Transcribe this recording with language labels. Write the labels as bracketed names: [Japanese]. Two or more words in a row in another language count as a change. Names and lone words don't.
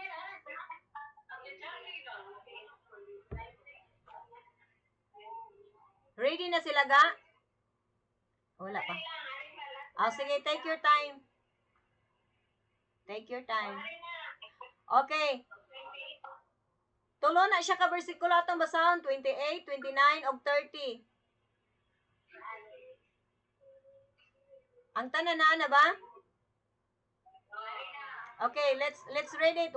[Cebuano] Ready na sila ga? Wala pa. Sige, [English] take your time. Take your time. Okay. [Cebuano] Tulo na siya ka bersikulo atong basahon, 28, 29, og 30. Ang tanan na ba? [English] Okay, let's read it.